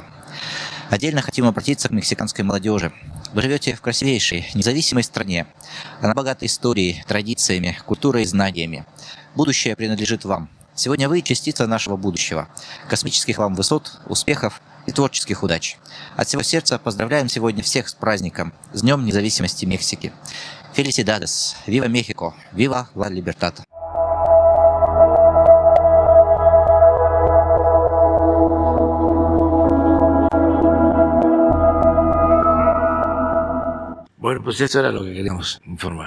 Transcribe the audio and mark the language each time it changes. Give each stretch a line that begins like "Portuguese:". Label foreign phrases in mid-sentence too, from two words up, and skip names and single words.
Russian: Отдельно хотим обратиться к мексиканской молодежи. Вы живете в красивейшей, независимой стране. Она богата историей, традициями, культурой и знаниями. Будущее принадлежит вам. Сегодня вы частица нашего будущего. Космических вам высот, успехов и творческих удач. От всего сердца поздравляем сегодня всех с праздником, с Днем независимости Мексики.
Spanish: Felicidades! Viva México! Viva la libertad! Bueno, pues eso era lo que queríamos informar.